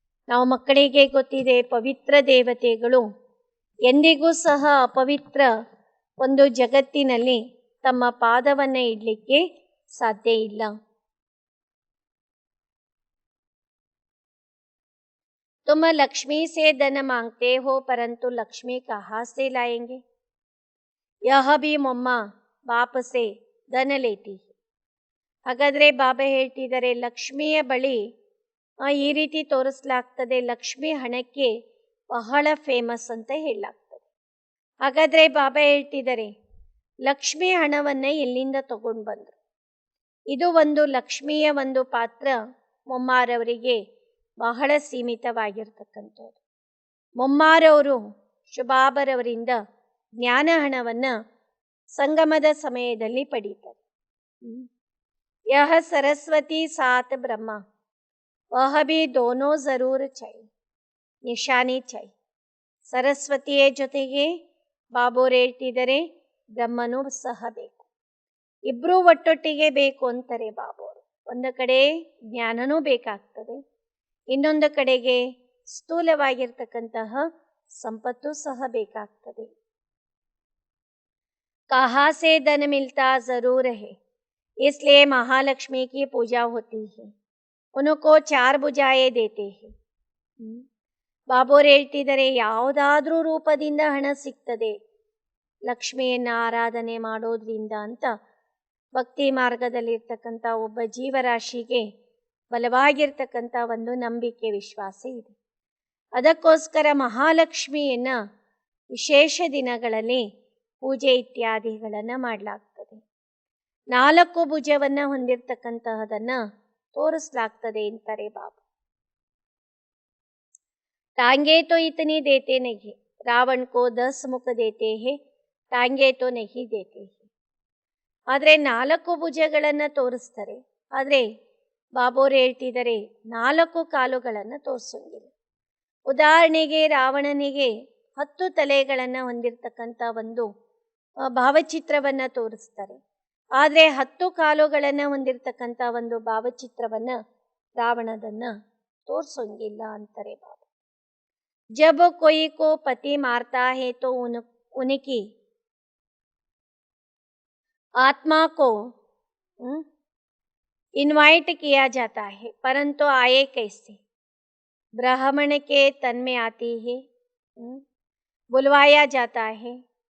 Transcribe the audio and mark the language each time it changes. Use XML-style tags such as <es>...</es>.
<kn>ನಾವು ಮಕ್ಕಳಿಗೆ ಗೊತ್ತಿದೆ, ಪವಿತ್ರ ದೇವತೆಗಳು ಎಂದಿಗೂ ಸಹ ಅಪವಿತ್ರ ಒಂದು ಜಗತ್ತಿನಲ್ಲಿ ತಮ್ಮ ಪಾದವನ್ನು ಇಡಲಿಕ್ಕೆ ಸಾಧ್ಯ ಇಲ್ಲ.</kn> <hi>तुम लक्ष्मी से धन मांगते हो, परंतु लक्ष्मी कहाँ से लाएंगे? यह भी मम्मा बाप से धन लेती है.</hi> <kn>ಹಾಗಾದರೆ ಬಾಬಾ ಹೇಳ್ತಿದ್ದಾರೆ, ಲಕ್ಷ್ಮಿಯ ಬಳಿ ಈ ರೀತಿ ತೋರಿಸಲಾಗ್ತದೆ, ಲಕ್ಷ್ಮಿ ಹಣಕ್ಕೆ ಬಹಳ ಫೇಮಸ್ ಅಂತ ಹೇಳಲಾಗ್ತದೆ. ಹಾಗಾದರೆ ಬಾಬಾ ಹೇಳ್ತಿದ್ದಾರೆ, ಲಕ್ಷ್ಮಿ ಹಣವನ್ನು ಎಲ್ಲಿಂದ ತಗೊಂಡು ಬಂದರು? ಇದು ಒಂದು ಲಕ್ಷ್ಮಿಯ ಒಂದು ಪಾತ್ರ ಮೊಮ್ಮಾರವರಿಗೆ ಬಹಳ ಸೀಮಿತವಾಗಿರ್ತಕ್ಕಂಥದ್ದು. ಮೊಮ್ಮಾರವರು ಶುಭಾಬರವರಿಂದ ಜ್ಞಾನ ಹಣವನ್ನು ಸಂಗಮದ ಸಮಯದಲ್ಲಿ ಪಡೀತಾರೆ.</kn> <hi>ಯಹ ಸರಸ್ವತಿ ಸಾತ್ ಬ್ರಹ್ಮ ವಹ ಭಿ ದೋನೋ ಜರೂರ್ ಚಾಯಿ, ನಿಶಾನಿ ಚಾಯಿ.</hi> <kn>ಸರಸ್ವತಿಯ ಜೊತೆಗೆ ಬಾಬೋರು ಹೇಳ್ತಿದ್ದಾರೆ, ಬ್ರಹ್ಮನೂ ಸಹ ಬೇಕು. ಇಬ್ಬರೂ ಒಟ್ಟೊಟ್ಟಿಗೆ ಬೇಕು ಅಂತಾರೆ ಬಾಬೋರು. ಒಂದು ಕಡೆ ಜ್ಞಾನನೂ ಬೇಕಾಗ್ತದೆ, ಇನ್ನೊಂದು ಕಡೆಗೆ ಸ್ಥೂಲವಾಗಿರ್ತಕ್ಕಂತಹ ಸಂಪತ್ತು ಸಹ ಬೇಕಾಗ್ತದೆ.</kn> <hi>कहाँ से धन मिलता जरूर है, इसलिए महालक्ष्मी की पूजा होती है. उनको 4 भुजाएं देते हैं.</hi> <kn>ಬಾಬೋರು ಹೇಳ್ತಿದ್ದಾರೆ, ಯಾವುದಾದ್ರೂ ರೂಪದಿಂದ ಹಣ ಸಿಗ್ತದೆ ಲಕ್ಷ್ಮಿಯನ್ನು ಆರಾಧನೆ ಮಾಡೋದ್ರಿಂದ ಅಂತ ಭಕ್ತಿ ಮಾರ್ಗದಲ್ಲಿರ್ತಕ್ಕಂಥ ಒಬ್ಬ ಜೀವರಾಶಿಗೆ ಬಲವಾಗಿರ್ತಕ್ಕಂಥ ಒಂದು ನಂಬಿಕೆ ವಿಶ್ವಾಸ ಇದೆ. ಅದಕ್ಕೋಸ್ಕರ ಮಹಾಲಕ್ಷ್ಮಿಯನ್ನು ವಿಶೇಷ ದಿನಗಳಲ್ಲಿ ಪೂಜೆ ಇತ್ಯಾದಿಗಳನ್ನು ಮಾಡಲಾಗ್ತದೆ. 4 ಭುಜವನ್ನು ಹೊಂದಿರತಕ್ಕಂತಹದನ್ನು ತೋರಿಸಲಾಗ್ತದೆ ಅಂತಾರೆ ಬಾಬಾ.</kn> <hi>टांगे तो इतनी देते नहीं, रावण को 10 मुख देते हैं, टांगे तो नहीं देते हैं.</hi> <kn>ಆದರೆ 4 ಭುಜಗಳನ್ನು ತೋರಿಸ್ತಾರೆ, ಆದರೆ ಬಾಬೋರು ಹೇಳ್ತಿದ್ದಾರೆ 4 ಕಾಲುಗಳನ್ನು ತೋರಿಸೋಂಗಿಲ್ಲ. ಉದಾಹರಣೆಗೆ ರಾವಣನಿಗೆ 10 ತಲೆಗಳನ್ನು ಹೊಂದಿರತಕ್ಕಂಥ ಒಂದು ಭಾವಚಿತ್ರವನ್ನು ತೋರಿಸ್ತಾರೆ, ಆದರೆ 10 ಕಾಲುಗಳನ್ನು ಹೊಂದಿರತಕ್ಕಂಥ ಒಂದು ಭಾವಚಿತ್ರವನ್ನು ರಾವಣದನ್ನು ತೋರಿಸೋಂಗಿಲ್ಲ ಅಂತಾರೆ ಬಾಬಾ.</kn> <hi>जब कोई को पति मारता है तो उनकी आत्मा को इनवाइट किया जाता है, परंतु आए कैसे? ब्राह्मण के तन में आती है, बुलवाया जाता है.</hi>